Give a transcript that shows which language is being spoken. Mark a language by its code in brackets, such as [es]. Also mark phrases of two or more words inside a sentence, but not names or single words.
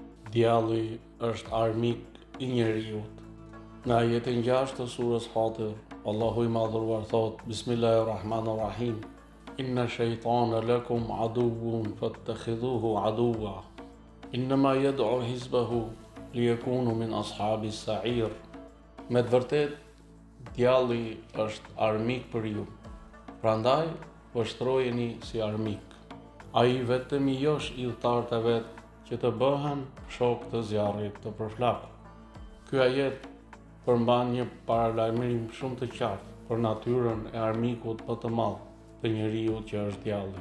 [sq] Djalli është armik I njeriut. Në ajetin 6 të surës Fatir, Allahu I madhëruar thot: Bismillahirrahmanirrahim. [ar] إن الشيطان لكم عدو فاتخذوه عدوا. إنما يدعو حزبه ليكونوا من أصحاب السعير. [sq] Me të vërtet, djalli është armik për ju. Prandaj, vështrojeni si armik. Ai vetëm I josh idhëtarët e vet që të bëhen shok të zjarrit të përflak. Ky ajet përmban një paralajmërim shumë të qartë për natyrën e armikut më të madh të njeriut që është djalli.